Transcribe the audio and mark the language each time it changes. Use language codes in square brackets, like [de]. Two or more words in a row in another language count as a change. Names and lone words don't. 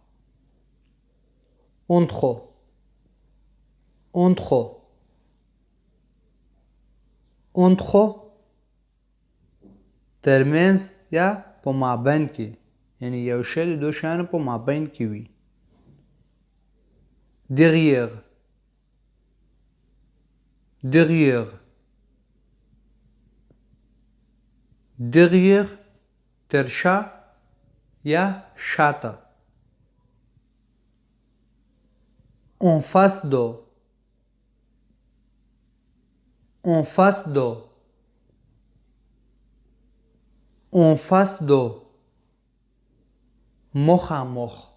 [fr] entre, entre, entre, [ps] ترمنځ یا په مابین کې یعنی یو شی د دوه شیانو په مابین کې وي. [fr] derrière, derrière, derrière [ps] تر شا یا شاته. [fr] en face de, en face de, en face de, مخامخ.